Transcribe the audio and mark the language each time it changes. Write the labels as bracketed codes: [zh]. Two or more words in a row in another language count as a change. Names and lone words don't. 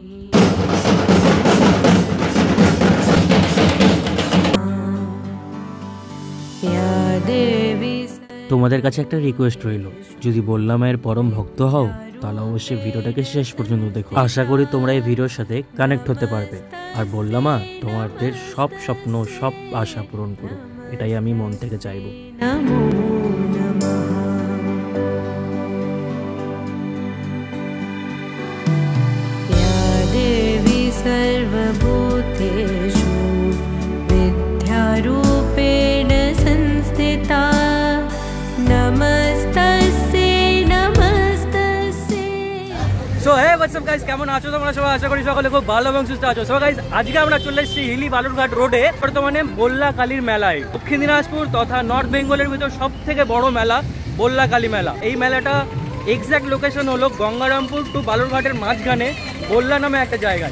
[bn] তোমাদের কাছে একটা রিকোয়েস্ট রইল, যদি বললা মায়ের পরম ভক্ত হও তাহলে অবশ্যই ভিডিওটাকে শেষ পর্যন্ত দেখো। আশা করি তোমরা এই ভিডিওর সাথে কানেক্ট হতে পারবে। আর বললা মা তোমাদের সব স্বপ্ন, সব আশা পূরণ করো, এটাই আমি মন থেকে চাইবো। [sa] सर्वभूतेषु विद्यारूपेण संस्थिता नमस्तस्यै नमस्तस्यै। [en] so hey what's up guys, [bn] কেমন আছো তোমরা সবাই? আশা করি সকলে খুব ভালো এবং সুস্থ আছো। [en] so guys, [bn] আজকে আমরা চলে এসেছি হিলি বালুরঘাট রোডে বর্তমানে বললা কালীর মেলায়। দক্ষিণ দিনাজপুর তথা নর্থ বেঙ্গলের ভিতর সব থেকে বড় মেলা বললা কালী মেলা। এই মেলাটা [en] exact location [bn] হলো গঙ্গারামপুর টু বালুরঘাটের মাঝখানে বললা নামে একটা জায়গায়।